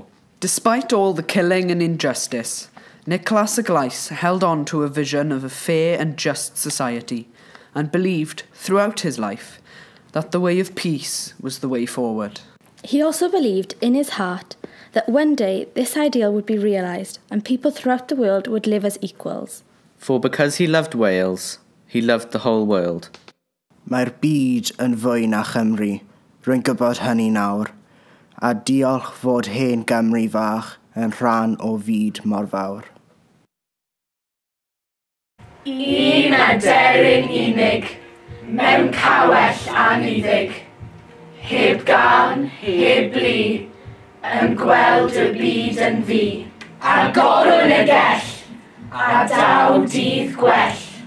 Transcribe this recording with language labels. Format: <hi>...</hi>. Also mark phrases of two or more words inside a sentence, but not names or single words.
<en>Despite all the killing and injustice, Niclas y Glais held on to a vision of a fair and just society, and believed, throughout his life, that the way of peace was the way forward. He also believed in his heart that one day this ideal would be realised and people throughout the world would live as equals. For because he loved Wales, he loved the whole world.</en> <cy>Mae'r byd yn fwy na Chymru, rwy'n gwybod hynny nawr, a diolch fod hen Gymru fach yn rhan o fyd mor fawr. Un aderyn unig, mewn cawell aniddig, heb gan, heb bli, yn gweld y byd yn fi, a gorwn y gell, a daw dydd gwell.</cy>